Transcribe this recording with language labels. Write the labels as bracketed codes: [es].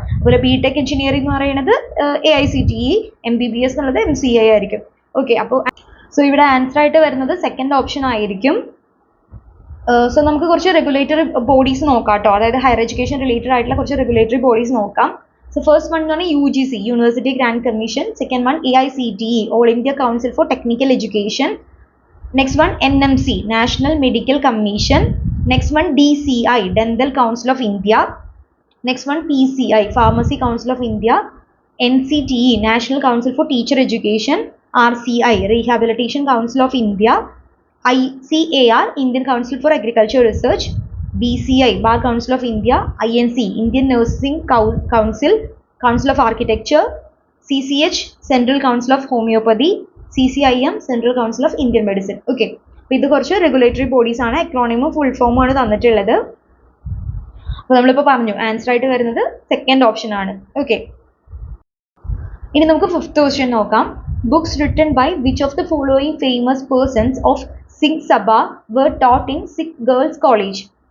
[ml] അതുപോലെ BTech engineering എന്ന് പറയുന്നത് AICTE, MBBS എന്നുള്ളത് MCI ആയിരിക്കും. ഓക്കെ, അപ്പോൾ സോ ഇവിടെ ആൻസർ ആയിട്ട് വരുന്നത് സെക്കൻഡ് ഓപ്ഷൻ ആയിരിക്കും. സോ നമുക്ക് കുറച്ച് റെഗുലേറ്ററി ബോഡീസ് നോക്കാം കേട്ടോ, അതായത് ഹയർ എഡ്യൂക്കേഷൻ റിലേറ്റഡ് ആയിട്ടുള്ള കുറച്ച് റെഗുലേറ്ററി ബോഡീസ് നോക്കാം. സോ ഫസ്റ്റ് വൺ എന്ന് പറഞ്ഞാൽ UGC university grant commission, second one AICTE all India council four technical education, next one NMC national medical commission, next one DCI Dental Council of India, [en] next one PCI Pharmacy Council of India, NCTE National Council for Teacher Education, RCI Rehabilitation Council of India, ICAR Indian Council for Agriculture Research, BCI Bar Council of India, INC Indian Nursing Council, Council of Architecture, CCH Central Council of Homeopathy, CCIM Central Council of Indian Medicine. [ml] Okay, അപ്പോൾ ഇത് കുറച്ച് regulatory bodies ആണ്, എക്രോണിമും full ഫോമും ആണ് തന്നിട്ടുള്ളത്. അപ്പോൾ നമ്മളിപ്പോൾ പറഞ്ഞു ആൻസർ ആയിട്ട് വരുന്നത് സെക്കൻഡ് ഓപ്ഷൻ ആണ്. ഓക്കെ, ഇനി നമുക്ക് ഫിഫ്ത്ത് ക്വസ്റ്റ്യൻ നോക്കാം. [en] Books written by which of the following famous persons of Singh Sabha were taught in Sikh Girls College?